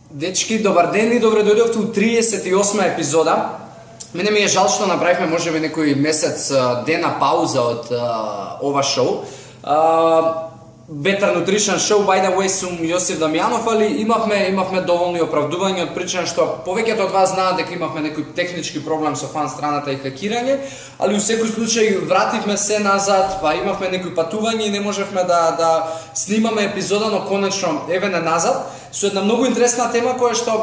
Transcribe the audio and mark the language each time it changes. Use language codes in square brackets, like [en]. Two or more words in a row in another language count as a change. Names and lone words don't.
[mk] Дечки, добар ден и добре дојдовте у 38 епизода. Мене ми е жал што направивме можеби некој месец дена пауза од ова шоу. [en] Better Nutrition Show, by the way, [mk] сум Јосиф Дамјанов, али имавме доволни оправдувања од причина што повеќето од вас знаат дека имавме некој технички проблем со фан страната и хакирање, али у секој случај вративме се назад, па имавме некои патувања и не можевме да снимаме епизода, но конечно еве назад со една многу интересна тема која